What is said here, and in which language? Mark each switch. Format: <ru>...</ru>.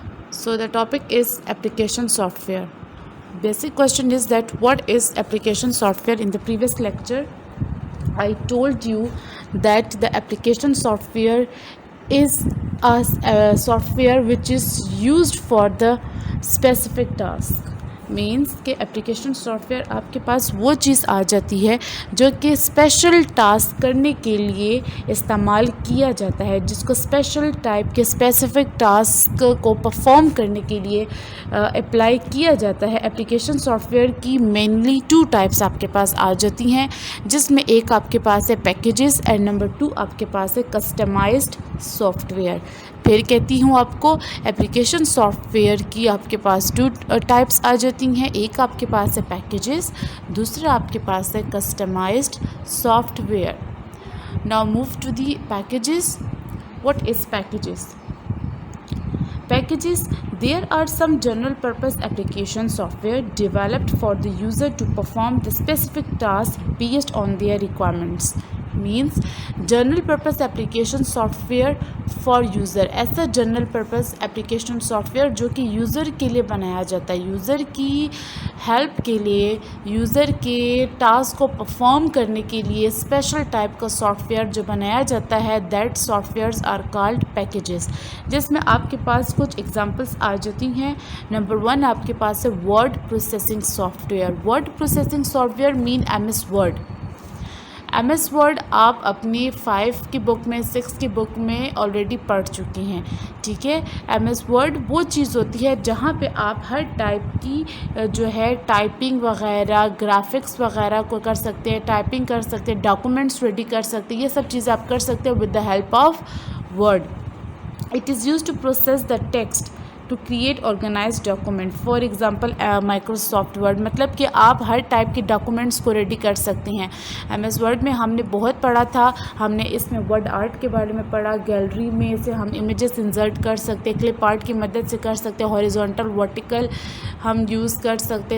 <en>So the topic is application software. Basic question is that what is application software? In the previous lecture I told you that the application software is a software which is used for the specific task.</en> <hi>Means कि application software आपके पास वो चीज़ आ जाती है जो कि special task करने के लिए इस्तेमाल किया जाता है, जिसको स्पेशल टाइप के स्पेसिफिक टास्क को परफॉर्म करने के लिए अप्लाई किया जाता है. एप्लीकेशन सॉफ्टवेयर की मेनली 2 टाइप्स आपके पास आ जाती हैं, जिसमें एक आपके पास है पैकेजेस एंड नंबर 2 आपके पास है कस्टमाइज्ड सॉफ्टवेयर. फिर कहती हूँ आपको एप्लीकेशन सॉफ्टवेयर की आपके पास 2 टाइप्स आ जाती हैं. एक आपके पास है पैकेजेस, दूसरा आपके पास है customised software.</hi> <en>Now move to the packages. What is packages? Packages, there are some general purpose application software developed for the user to perform the specific task based on their requirements. Means general purpose application software for user.</en> <hi>ऐसा</hi> <en>general purpose application software</en> <hi>जो कि user के लिए बनाया जाता है, user की help के लिए, user के task को perform करने के लिए special type का software जो बनाया जाता है,</hi> <en>that softwares are called packages.</en> <hi>जिसमें आपके पास कुछ एग्जांपल्स आ जाती हैं. नंबर 1 आपके पास है word processing software. Word processing software mean MS word. MS word आप अपनी 5 की बुक में, 6 की बुक में ऑलरेडी पढ़ चुकी हैं. ठीक है, MS वर्ड वो चीज़ होती है जहाँ पे आप हर टाइप की जो है टाइपिंग वगैरह, ग्राफिक्स वगैरह को कर सकते हैं, टाइपिंग कर सकते हैं, डॉक्यूमेंट्स रेडी कर सकते हैं. ये सब चीज़ें आप कर सकते हैं</hi> <en>With the help of Word. It is used to process the text to create organized document. For example, Microsoft Word.</en> <hi>मतलब कि आप हर टाइप के डॉक्यूमेंट्स को रेडी कर सकते हैं. MS वर्ड में हमने बहुत पढ़ा था, हमने इसमें वर्ड आर्ट के बारे में पढ़ा. गैलरी में से हम इमेजेस इंसर्ट कर सकते हैं, क्लिप आर्ट की मदद से कर सकते हैं, हॉरिजॉन्टल वर्टिकल हम यूज़ कर सकते हैं.</hi>